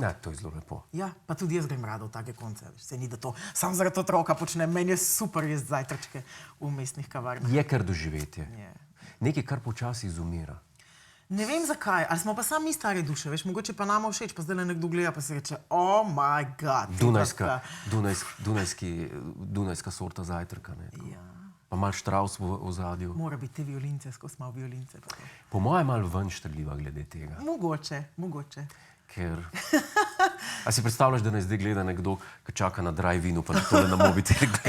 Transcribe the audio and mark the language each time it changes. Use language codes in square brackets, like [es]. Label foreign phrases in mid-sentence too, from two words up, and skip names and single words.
[sl] Ja, to je zelo lepo. Ja, pa tudi jaz grem rada v take konce, se ni da to, sam zaradi otroka počnem, meni je super jesti Zajtrčke v mestnih kavarnah. Je kar doživetje. Nekaj, kar počasi izumira. Ne vem zakaj, ali smo pa sami stare duše, veš, mogoče pa nama všeč, pa zdaj nekdo gleda pa se reče, [en] oh my god. [sl] Dunajska sorta zajtrka, ne? Pa malo Štraus v ozadju. Mora biti te violince, skozi malo violince. Po mojem malo ven štrljiva glede tega. Mogoče. Ker... A si predstavljaš, da nas zdaj gleda nekdo, ki čaka na drive-inu, pa tole na mobitel gleda?